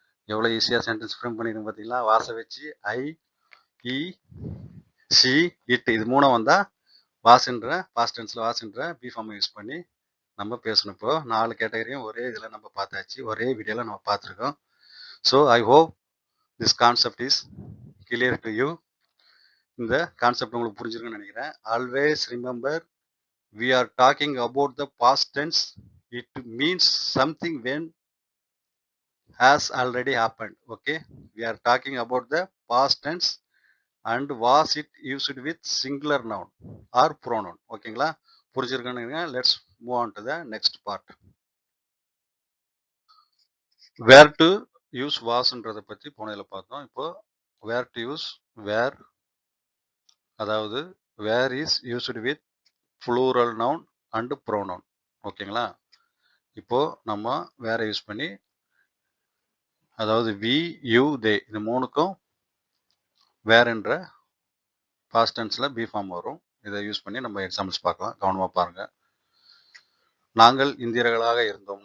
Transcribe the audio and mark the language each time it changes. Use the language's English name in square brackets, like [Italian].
[Tamil] எவ்வளோ ஈஸியாக sentence frame பண்ணிடுங்க பார்த்தீங்களா? வாசை வச்சு ஐ, இ, சி, இட் இது மூணும் வந்தால் வாஸ்ன்ற பாஸ்ட் டென்ஸில் வாஸ்ன்ற பி ஃபார்மை யூஸ் பண்ணி நம்ம பேசணும். இப்போ 4 கேட்டகரியும் ஒரே இதில் நம்ம பார்த்தாச்சு. ஒரே வீடியோவில் நம்ம பார்த்துருக்கோம். [English] So I hope this concept is clear to you. [Tamil] இந்த கான்செப்ட் உங்களுக்கு புரிஞ்சிருக்குன்னு நினைக்கிறேன். [English] Always remember, we are talking about the past tense. It means something when has already happened. Okay, we are talking about the past tense and was it used with singular noun or pronoun. [Tamil] ஓகேங்களா? புரிஞ்சிருக்குன்னு நினைக்கிறேன். [English] Let's move on to the next part. Where to use [Tamil] wasன்றதை பற்றி போனதில் பார்த்தோம். இப்போ [English] where to use where, [Tamil] அதாவது [English] where is used with plural noun and pronoun. [Tamil] ஓகேங்களா? இப்போ நம்ம வேற யூஸ் பண்ணி, அதாவது வி, யூ, தே இது மூணுக்கும் வேறன்ற பாஸ்ட் டென்ஸில் பி ஃபார்ம் வரும். இதை யூஸ் பண்ணி நம்ம எக்ஸாம்பிள்ஸ் பார்க்கலாம். கவனமாக பாருங்க. நாங்கள் இந்தியர்களாக இருந்தோம்.